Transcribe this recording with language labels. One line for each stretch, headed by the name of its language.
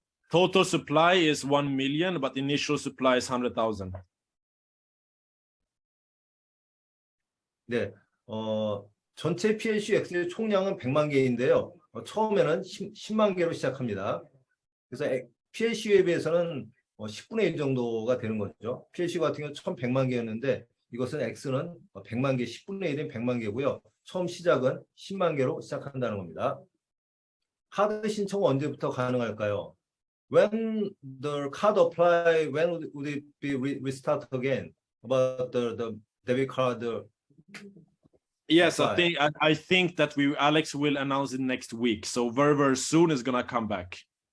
English: Total supply is 1 million, but initial supply is 100,000.
Korean: 네, 전체 PLCU X의 총량은 100만 개인데요. 처음에는 10만 개로 시작합니다. 그래서 PLCU에 비해서는 10분의 1 정도가 되는 거죠. PLCU 같은 경우는 1100만 개였는데 이것은 X는 100만 개, 10분의 1인 100만 개고요. 처음 시작은 10만 개로 시작한다는 겁니다. 카드 신청은 언제부터 가능할까요?
English: When the card apply, when would it be restart again? About the debit card? Yes, apply. I think that Alex will announce it next week. So very soon is gonna come back.